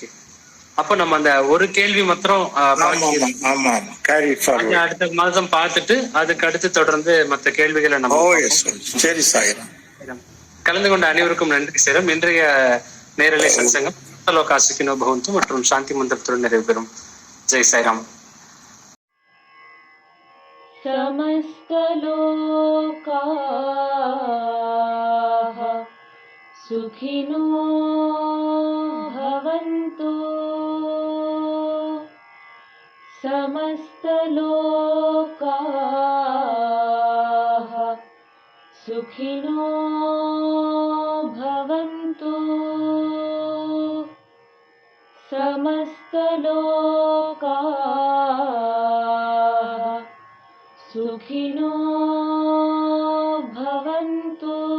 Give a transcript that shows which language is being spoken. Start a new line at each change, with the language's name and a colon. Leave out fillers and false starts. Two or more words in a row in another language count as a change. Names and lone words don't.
Tamil: அப்ப நம்ம அந்த ஒரு கேள்வி மாத்திரம் அடுத்த மாதம் பார்த்துட்டு அதுக்கு அடுத்து தொடர்ந்து மற்ற கேள்விகளை நம்ம சரி சாய்ராம். கலந்து கொண்ட அனைவருக்கும் நன்றி சார். இன்றைய நேரலை சத்சங்கம்
Sanskrit: लोकासुखिनो भवन्तु
Tamil: மற்றும் சாந்தி மந்திரத்துடன் நிறைவு பெறும். ஜெய் சாய்ராம்.
Sanskrit: समस्तलोकाः सुखिनो भवन्तु, समस्तलोकाः सुखिनो भवन्तु, समस्तलोकाः सुखिनो भवन्तु।